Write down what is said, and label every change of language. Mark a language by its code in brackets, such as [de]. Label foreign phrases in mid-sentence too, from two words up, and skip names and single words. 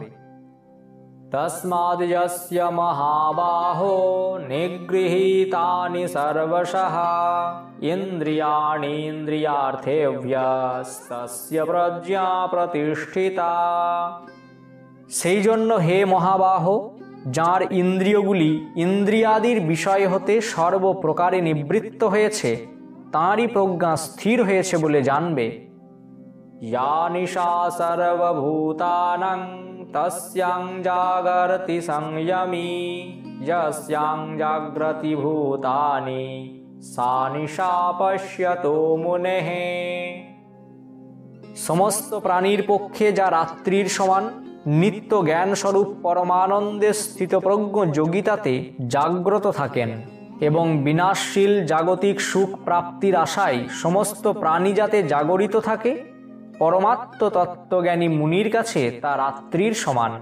[sa] তস্মাদ্ যস্য মহাবাহো নিগৃহীতানি সর্বশঃ ইন্দ্রিয়াণীন্দ্রিয়ার্থেভ্যস্তস্য প্রজ্ঞা প্রতিষ্ঠিতা। [bn] সেই জন্য হে মহাবাহ, যার ইন্দ্রিয়গুলি ইন্দ্রিয়াদির বিষয় হতে সর্বপ্রকারে নিবৃত্ত হয়েছে, তাঁরই প্রজ্ঞা স্থির হয়েছে বলে জানবে। [sa] या निशा सर्वभूतानां तस्यां जागर्ति संयमी यस्यां जाग्रति भूतानि सा निशा पश्यतो मुनेः। [bn] সমস্ত প্রাণীর পক্ষে যা রাত্রির সমান নিত্য জ্ঞান স্বরূপ পরমানন্দে স্থিতপ্রজ্ঞ যোগী তাতে জাগ্রত থাকেন এবং বিনাশশীল জাগতিক সুখ প্রাপ্তির আশায় সমস্ত প্রাণী যাতে জাগরিত থাকে, পরমাত্ম তত্ত্বজ্ঞানী মুনির কাছে তা রাত্রির সমান।